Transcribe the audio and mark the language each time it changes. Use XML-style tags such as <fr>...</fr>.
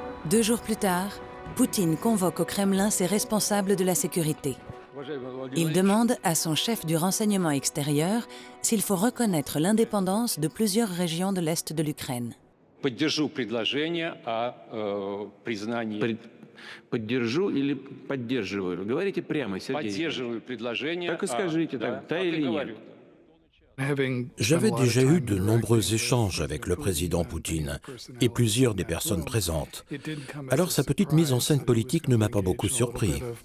<fr>Deux jours plus tard, Poutine convoque au Kremlin ses responsables de la sécurité. Il demande à son chef du renseignement extérieur s'il faut reconnaître l'indépendance de plusieurs régions de l'Est de l'Ukraine.</fr> <ru>Поддержу предложение о признании. Поддержу или поддерживаю? Говорите прямо, Сергей. Поддерживаю предложение. Так и скажите, да или нет.</ru> <fr>J'avais déjà eu de nombreux échanges avec le président Poutine et plusieurs des personnes présentes. Alors sa petite mise en scène politique ne m'a pas beaucoup surpris.</fr>